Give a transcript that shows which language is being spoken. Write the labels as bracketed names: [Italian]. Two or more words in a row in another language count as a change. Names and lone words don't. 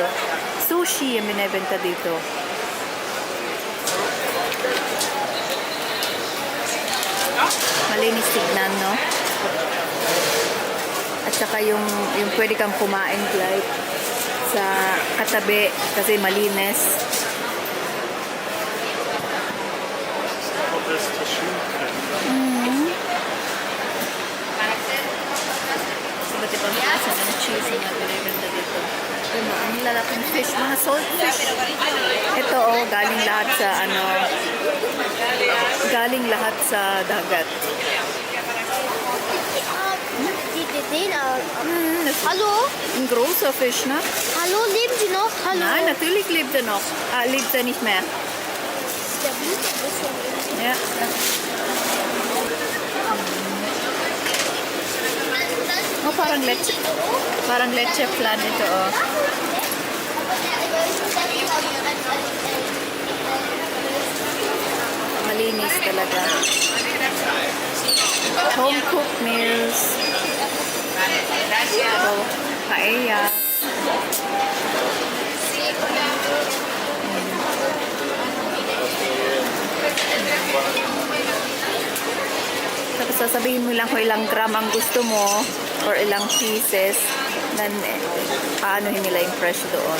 [Filipino] Sushi yung binebenta dito. Malinis tignan, no? At saka yung pwede kang kumain like sa katabi kasi malinis. [German] Oh, das ist das Schwimmbad. [Filipino] Iba't ibang klase ng cheese na binibenta dito. Ang lalaking fish, mga [English] salt fish. [Filipino] Ito oh, galing lahat sa galing lahat sa dagat. [German] Den, hallo? Ein großer Fisch, ne? Hallo, leben Sie noch? Hallo? Nein, natürlich lebt er noch. Lebt er nicht mehr. Der Blut ist ein bisschen. Ja. [Filipino] Oh, parang leche flan ito, oh. Malinis talaga. [English] Home cooked meals. [Filipino] Ito, paella. Tapos sasabihin mo lang kung ilang gram ang gusto mo or ilang pieces, then paanohin nila yung presyo doon.